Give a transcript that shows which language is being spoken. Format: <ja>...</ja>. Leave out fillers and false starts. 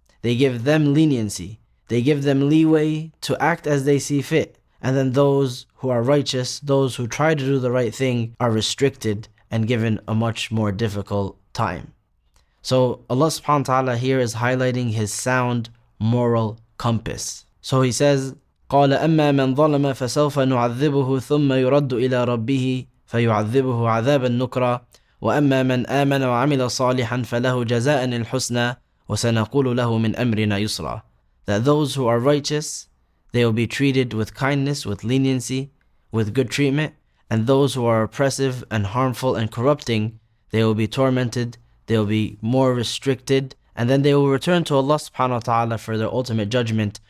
<en>They give them leniency. They give them leeway to act as they see fit. And then those who are righteous, those who try to do the right thing, are restricted and given a much more difficult time. So Allah subhanahu wa ta'ala here is highlighting his sound moral compass. So he says,</en> <ar>قال أما من ظلم فسوف نعذبه ثم يرد إلى ربه فيعذبه عذابا نكرا وأما من آمن وعمل صالحا فله جزاء الحسنى وسنقول له من أمرنا يسرا.</ar> <en>That those who are righteous, they will be treated with kindness, with leniency, with good treatment, and those who are oppressive and harmful and corrupting, they will be tormented, they will be more restricted, and then they will return to Allah subhanahu wa ta'ala for their ultimate judgment,</en>